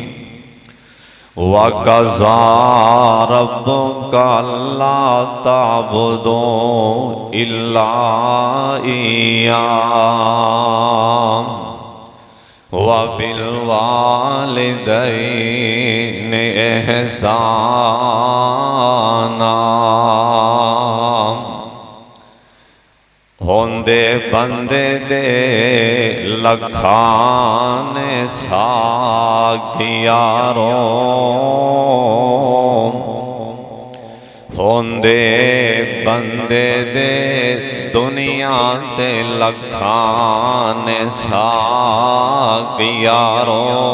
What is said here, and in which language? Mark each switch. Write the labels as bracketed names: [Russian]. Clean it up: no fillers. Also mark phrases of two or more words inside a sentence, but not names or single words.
[Arabic] وقضى ربك ألا تعبدوا إلا إياه وبالوالدين إحسانا. [Punjabi] ہوندے بندے دے لکھاں سنگی یارو، ہوندے بندے دے دنیا تے لکھاں سنگی یارو,